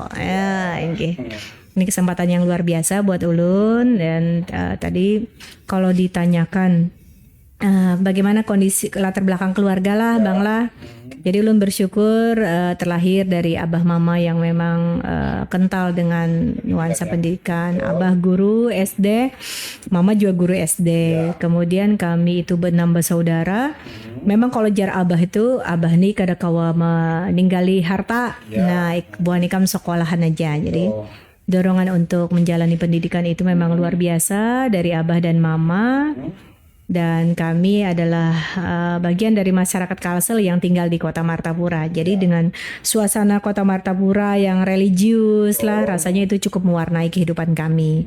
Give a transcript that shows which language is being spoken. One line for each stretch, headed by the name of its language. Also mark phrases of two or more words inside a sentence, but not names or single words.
Indonesian: Ya, ini kesempatan yang luar biasa buat ulun dan tadi kalau ditanyakan bagaimana kondisi latar belakang keluarga lah, Bang lah. Jadi ulun bersyukur terlahir dari abah mama yang memang kental dengan nuansa pendidikan. Abah guru SD, mama juga guru SD. Kemudian kami itu berenam bersaudara.
Banjar: Memang kalau jar abah itu, abah nih kada kawa meninggali harta. Nah, buan ikam sekolahan aja.
Indonesian: Jadi dorongan untuk menjalani pendidikan itu memang luar biasa dari abah dan mama. Dan kami adalah bagian dari masyarakat Kalsel yang tinggal di Kota Martapura. Jadi dengan suasana Kota Martapura yang religius lah, rasanya itu cukup mewarnai kehidupan kami.